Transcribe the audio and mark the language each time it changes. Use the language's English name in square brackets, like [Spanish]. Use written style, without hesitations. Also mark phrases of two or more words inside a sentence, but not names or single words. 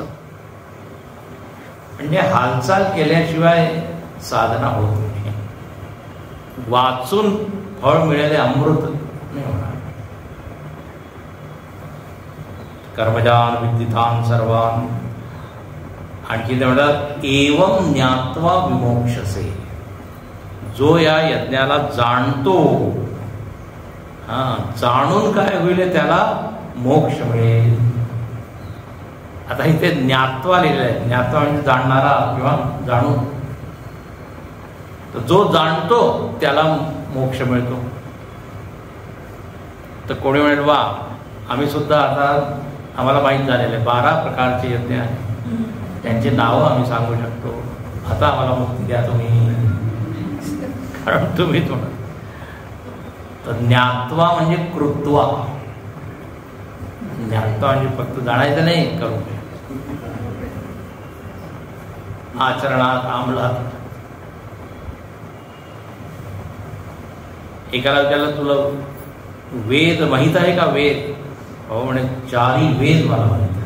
[Marathi] म्हणजे हालचाल केल्याशिवाय साधना होत नाही. वाचून फळ मिळाले अमृत नाही होणार. [Sanskrit] कर्मजान विद्धितान सर्वान. [Marathi] आणखी ते म्हणतात [Sanskrit] एवं ज्ञात्वा विमोक्षसे. [Marathi] जो या यज्ञाला जाणतो, जाणून काय होईल त्याला मोक्ष मिळेल. आता इथे ज्ञात्वा लिहिलेलं आहे. ज्ञात्वा म्हणजे जाणणारा किंवा जाणून. तर जो जाणतो त्याला मोक्ष मिळतो. तर कोणी म्हणेल वा, आम्ही सुद्धा आता आम्हाला माहीत झालेलं आहे 12 प्रकारचे यज्ञ आहेत, त्यांची नावं आम्ही सांगू शकतो. आता आम्हाला मुक्ती द्या तुम्ही, कारण तुम्ही थोडं. तर ज्ञात्वा म्हणजे कृत्वा. ज्ञात्वा म्हणजे फक्त जाणायचं नाही, करू आचरणात अंमलात. एकाला विचारलं तुला वेद माहीत आहे का? वेद हो म्हणे 4 वेद मला माहीत आहे.